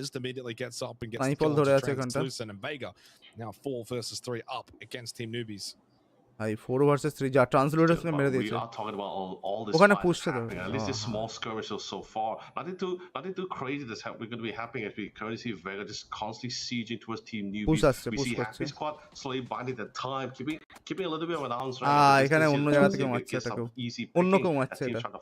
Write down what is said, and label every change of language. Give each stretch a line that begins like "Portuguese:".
English: immediately gets up and gets
Bangla: Naipaul ধরে আছে এখানটা
English: now 4 versus 3 up against Team Newbies.
Bangla: ভাই 4 ভার্সেস 3 যা ট্রান্সলেটরসকে মেরে দিয়েছে ওখানে পুশতে দাও
English: at least this small skirmishes so far nothing too crazy that's going to be happening as we currently see Vega just constantly sieging towards Team Newbies we see Happy Squad slowly binding the time keeping a little bit of an arms race
Bangla: এখানে অন্য জায়গা থেকে মারছে এটাকে অন্য কেউ মারছে এটা